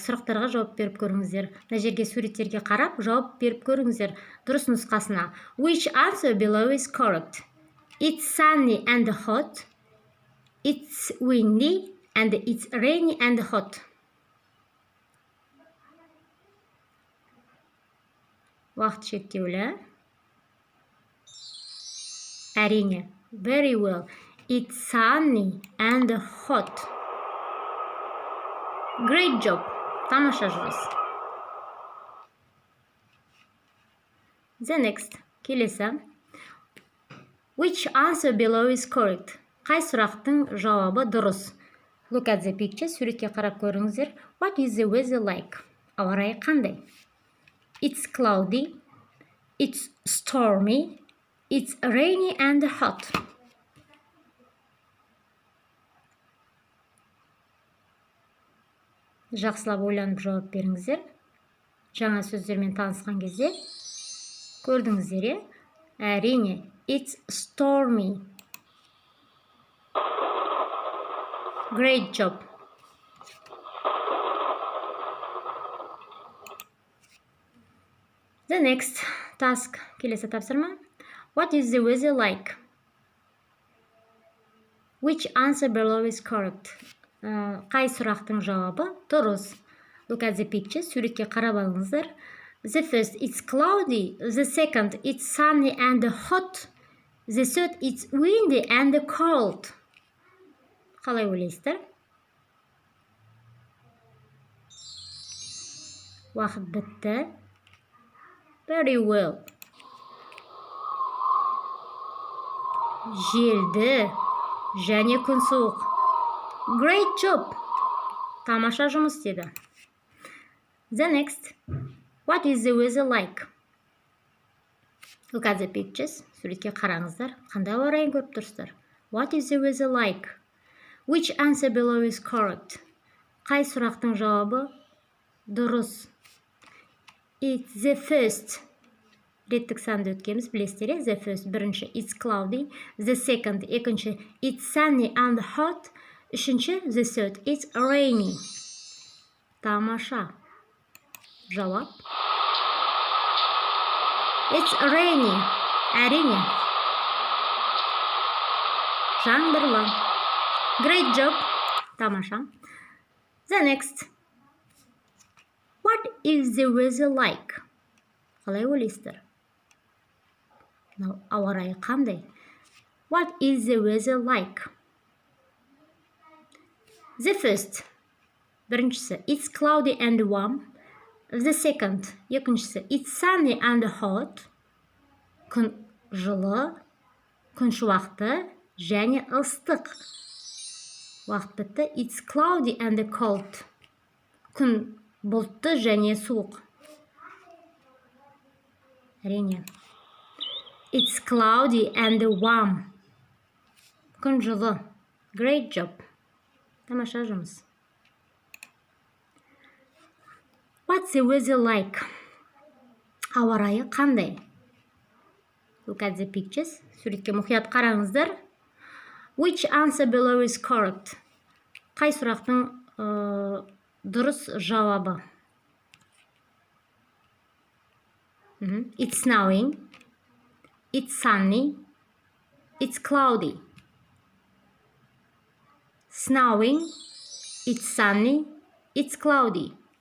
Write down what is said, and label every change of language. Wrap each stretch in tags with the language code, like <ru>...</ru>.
<kk>Сұрақтарға жауап беріп көріңіздер. Мына жерге суреттерге қарап жауап беріп көріңіздер. Дұрыс нұсқасына.</kk> <en>Which answer below is correct? It's sunny and hot. It's windy and it's rainy and hot.</en> <kk>Уақыт шектеулі.</kk> <en>Әрине. Very well. It's sunny and hot. Great job.</en> <kk>Тамаша жұмыс.</kk> <en>The next. Келесі. Which answer below is correct?</en> <kk>Қай сұрақтың жауабы дұрыс?</kk> <en>Look at the picture.</en> <kk>Суретке қарап көріңіздер.</kk> <en>What is the weather like?</en> <kk>Ауа райы қандай?</kk> <en>It's cloudy. It's stormy. It's rainy and hot.</en> <kk>Жақсылап ойланып жауап беріңіздер. Жаңа сөздермен танысқан кезде көрдіңіздер, әрине.</kk> <en>It's stormy. Great job. The next task.</en> <kk>Келесі тапсырма.</kk> <en>What is the weather like? Which answer below is correct?</en> <kk>Қай сұрақтың жауабы дұрыс?</kk> <en>Look at the picture.</en> <kk>Суретке қарап алыңыздар.</kk> <en>The first, it's cloudy. The second, it's sunny and hot. The third, it's windy and cold.</en> <kk>Қалай ойлайсыздар? Уақыт бітті.</kk> <en>Very well.</en> <kk>Желді және күн суық.</kk> <en>Great job.</en> <kk>Тамаша жұмыс деді.</kk> <en>The next. What is the weather like? Look at the pictures.</en> <kk>Суретке қараңыздар. Қандай ауа райын көріп тұрсыздар?</kk> <en>What is the weather like? Which answer below is correct?</en> <kk>Қай сұрақтың жауабы дұрыс?</kk> <en>It's the first.</en> <kk>Реттік санды өткенбіз, білесіздер,</kk> <en>the first бірінші it's cloudy, the second екінші it's sunny and hot, үшінші the third it's rainy.</en> <kk>Тамаша.</kk> <en>Жауап it's rainy.</en> <kk>Әрине.</kk> <en>Жаңбырлы. Great job. Тамаша. The next. What is the weather like?</en> <kk>Қалай ойлайсыздар? Ауа райы қандай?</kk> <en>What is the weather like? The first. Біріншісі it's cloudy and warm. The second. Екіншісі it's sunny and hot.</en> <kk>Күн жылы, күн шуақты және ыстық. Уақыт бітті.</kk> <en>It's cloudy and cold.</en> <kk>Күн бұлтты және суық.</kk> <en>Әрине. It's cloudy and warm.</en> <kk>Күн жылы.</kk> <en>Great job.</en> <kk>Тамаша жұмыс.</kk> <en>What's the weather like?</en> <kk>Ауа райы қандай?</kk> <en>Look at the pictures.</en> <kk>Суретке мұқият қараңыздар.</kk> <en>Which answer below is correct?</en> <kk>Қай сұрақтың дұрыс жауабы?</kk> <en>It's snowing. It's sunny. It's cloudy. Snowing. It's sunny. It's cloudy.</en>